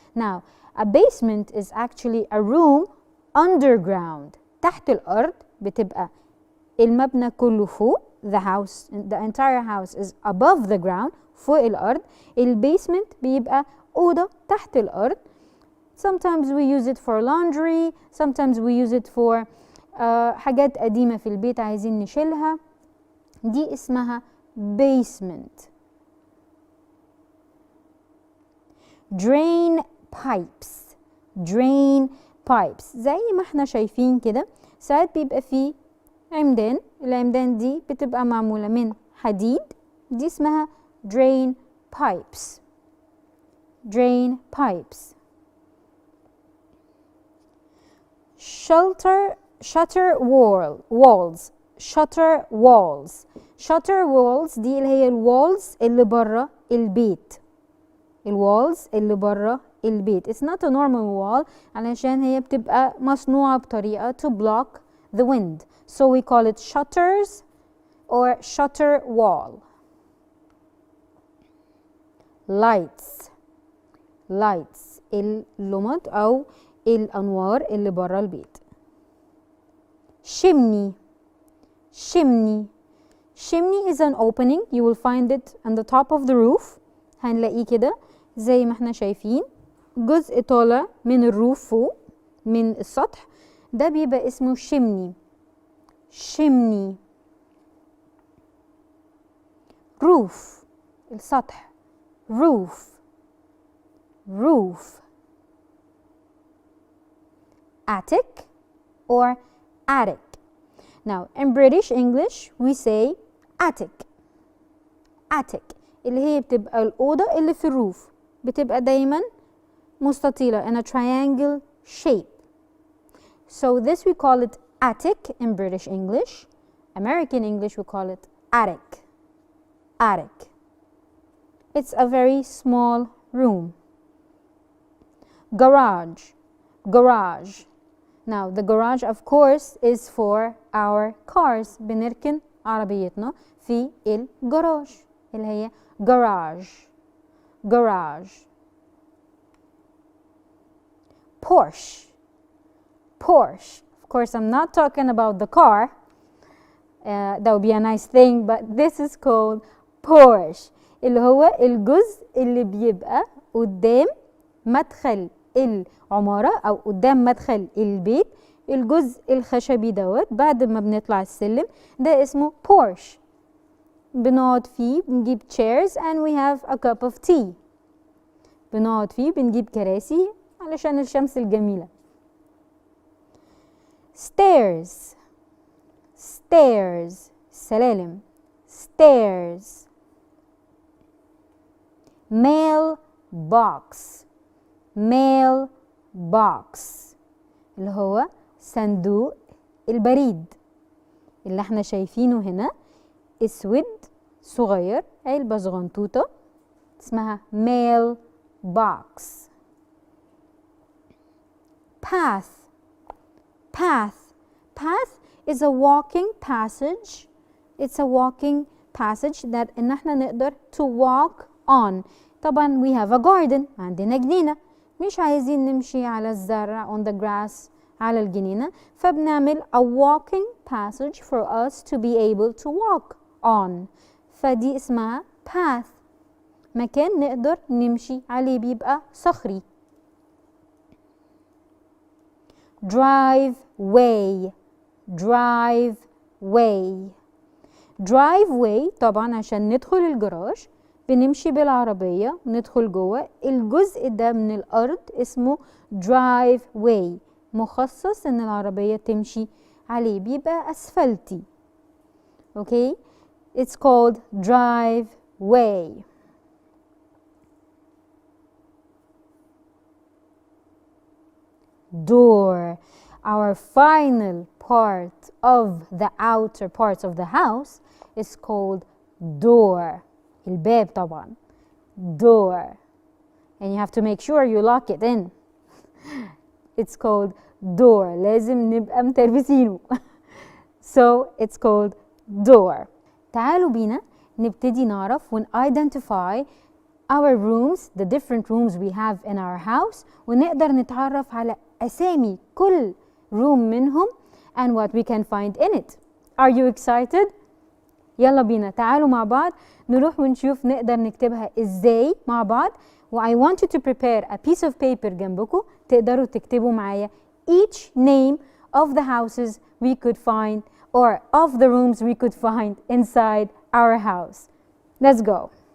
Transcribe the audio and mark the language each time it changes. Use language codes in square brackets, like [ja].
[en] Now, a basement is actually a room underground. [ar] تحت الأرض بتبقى المبنى كله فوق. [en] The house, the entire house is above the ground. [ar] فوق الأرض. البيسمنت بيبقى أوضة تحت الأرض. [en] Sometimes we use it for laundry. Sometimes we use it for [ar] حاجات قديمة في البيت عايزين نشيلها. دي اسمها basement. [en] drain pipes. [ar] drain pipes زي ما احنا شايفين كده ساعات بيبقى فيه عمدان. العمدان دي بتبقى معمولة من حديد. دي اسمها drain pipes. [en] drain pipes. shutter walls. shutter walls. [ar] shutter walls دي اللي هي الوالز اللي بره البيت. الوالز اللي بره البيت. [en] It's not a normal wall [ar] علشان هي بتبقى مصنوعة بطريقة [en] to block the wind. So we call it shutters or shutter wall. lights. [ar] lights اللمض أو الأنوار اللي بره البيت. [en] chimney. chimney. chimney is an opening. You will find it on the top of the roof. [ar] هنلاقيه كده زي ما احنا شايفين جزء طالع من الروف فوق من السطح ده بيبقى اسمه chimney. [en] chimney. roof السطح. roof. roof. attic or attic. Now in British English we say attic. [ar] attic اللي هي بتبقى الأوضة اللي في الروف بتبقى دايما مستطيلة [en] in a triangle shape. So this we call it attic in British English. American English we call it attic. attic. It's a very small room. garage. garage. Now the garage of course is for our cars. [ar] بنركن عربيتنا في الجراج اللي هي garage. [en] garage. Porsche. Porsche. Of course I'm not talking about the car. That would be a nice thing, but this is called Porsche [ar] اللي هو الجزء اللي بيبقى قدام مدخل العمارة أو قدام مدخل البيت. الجزء الخشبي دوت بعد ما بنطلع السلم ده اسمه Porsche. بنقعد فيه بنجيب [en] chairs and we have a cup of tea. [ar] بنقعد فيه بنجيب كراسي علشان الشمس الجميلة. [en] stairs. stairs سلالم. stairs. mail box. [ar] mail box اللي هو صندوق البريد اللي احنا شايفينه هنا اسود صغير علبة صغنطوطة اسمها mail box. [en] path. path. path is a walking passage. It's a walking passage that [ar] ان احنا نقدر [en] to walk on. طبعا we have a garden. [ar] عندنا جنينة مش عايزين نمشي على الزرع [en] on the grass [ar] على الجنينة فبنعمل [en] a walking passage for us to be able to walk on. [ar] فدي اسمها path. مكان نقدر نمشي عليه بيبقى صخري. driveway. driveway. driveway طبعا عشان ندخل الجراج بنمشي بالعربية وندخل جوه. الجزء ده من الأرض اسمه driveway مخصص إن العربية تمشي عليه بيبقى أسفلتي. [en] Okay, it's called driveway. door. Our final part of the outer parts of the house is called door. [ar] الباب طبعا. [en] door. And you have to make sure you lock it in. It's called door. [ar] لازم نبقى متربسينه. [en] So it's called door. [ar] تعالوا بينا نبتدي نعرف [en] and identify our rooms, the different rooms we have in our house, [ar] ونقدر نتعرف على أسامي كل [en] room منهم and what we can find in it. Are you excited? [ar] يلا بينا تعالوا مع بعض نروح ونشوف نقدر نكتبها ازاي مع بعض. [en] I want you to prepare a piece of paper [ar] جنبكم تقدروا تكتبوا معايا [en] each name of the houses we could find or of the rooms we could find inside our house. Let's go.